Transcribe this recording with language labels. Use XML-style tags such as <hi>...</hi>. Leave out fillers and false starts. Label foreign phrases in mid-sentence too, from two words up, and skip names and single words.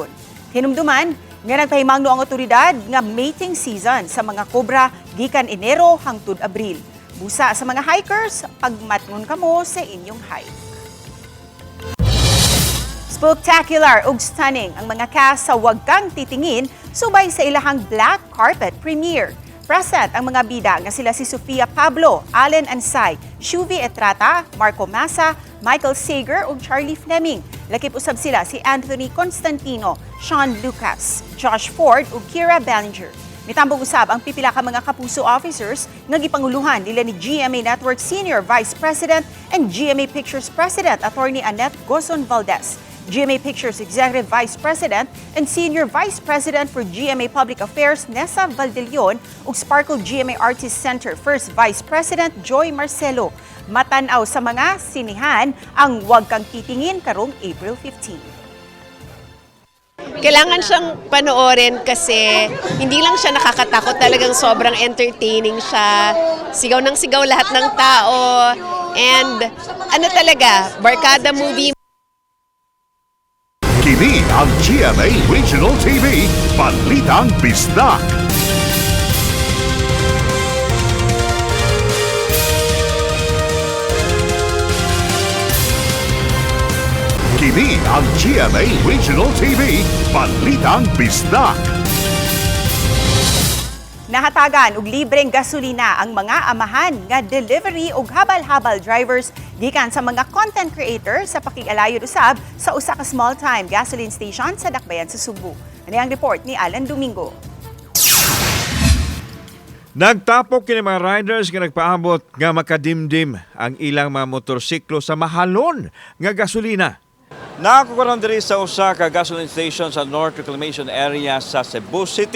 <ceb>Hinumduman nga nagpahimangno ang otoridad nga</ceb> <en>mating season</en> <ceb>sa mga kobra gikan Enero hangtod Abril. Busa sa mga hikers, pagmatngon kamo sa inyong hike. Spectacular ug stunning ang mga cast sa Wag Kang Titingin subay sa ilahang</ceb> <en>black carpet premiere.</en> <ceb>Present ang mga bida nga sila si Sofia Pablo, Allen Ansay, Shuvi Etrata, Marco Massa, Michael Sager ug Charlie Fleming. Lakip usab sila si Anthony Constantino, Sean Lucas, Josh Ford ug Kira Bellinger. Mitambong usab ang pipila ka mga kapuso officers nga gipanguluhan nila ni GMA Network</ceb> <en>Senior Vice President and GMA Pictures President</en> <ceb>Attorney Annette Gozon Valdez.</ceb> <en>GMA Pictures Executive Vice President and Senior Vice President for GMA Public Affairs Nessa Valdelion ug Sparkle GMA Artist Center First Vice President Joy Marcelo.</en> <ceb>Matanaw sa mga sinihan ang Wag Kang Titingin karong April 15.</ceb> <tl>Kailangan siyang panoorin kasi hindi lang siya nakakatakot, talagang sobrang entertaining siya. Sigaw ng sigaw lahat ng tao. And ano talaga, barkada movie.</tl> <ceb>Kini ang GMA Regional TV, Balitang Bisdak. Kini ang GMA Regional TV, Balitang Bisdak. Nahatagan og libreng gasolina ang mga amahan nga delivery ug habal-habal drivers gikan sa mga</ceb> <en>content creator</en> <ceb>sa pakig-alayod usab sa usa ka</ceb> <en>small-time gasoline station</en> <ceb>sa Dakbayan sa Subo. Ani ang report ni Alan Domingo. Nagtapok kini mga riders nga nagpaabot nga makadimdim ang ilang mga motorsiklo sa mahalon nga gasolina. Nakakukaroon diri sa usa ka</ceb> <en>gasoline station</en> <ceb>sa North Reclamation Area sa Cebu City.</ceb>